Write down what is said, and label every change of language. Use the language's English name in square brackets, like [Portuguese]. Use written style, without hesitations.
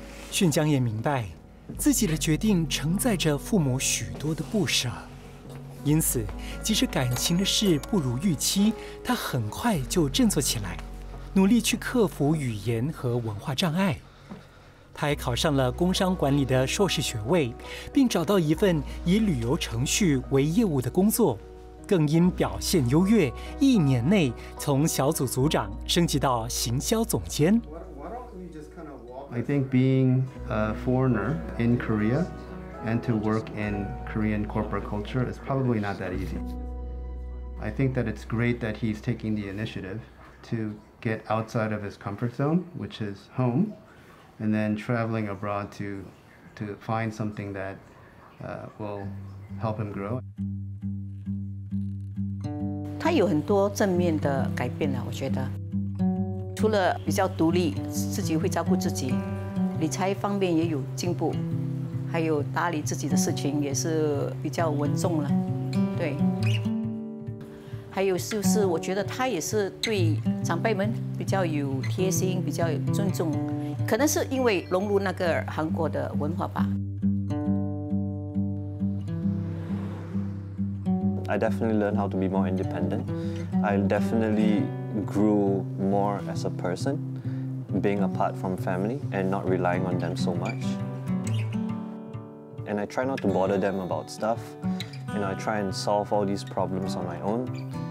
[Chinese] 炫江也明白，自己的决定承载着父母许多的不舍，因此，即使感情的事不如预期，他很快就振作起来，努力去克服语言和文化障碍。他还考上了工商管理的硕士学位，并找到一份以旅游程序为业务的工作，更因表现优越，1年内从小组组长升级到行销总监。 [English] I think being a foreigner in Korea and to work in Korean corporate culture is probably not that easy. I think that it's great that he's taking the initiative to get outside of his comfort zone, which is home, and then traveling abroad to find something that will help him grow. [Chinese] 他有很多正面的改变了，我觉得。除了比较独立，自己会照顾自己，理财方面也有进步，还有打理自己的事情也是比较稳重了，对。还有就是我觉得他也是对长辈们比较有贴心，比较有尊重，可能是因为融入那个韩国的文化吧。 [English] I definitely learned how to be more independent. I definitely grew more as a person, being apart from family and not relying on them so much. And I try not to bother them about stuff. I try and solve all these problems on my own.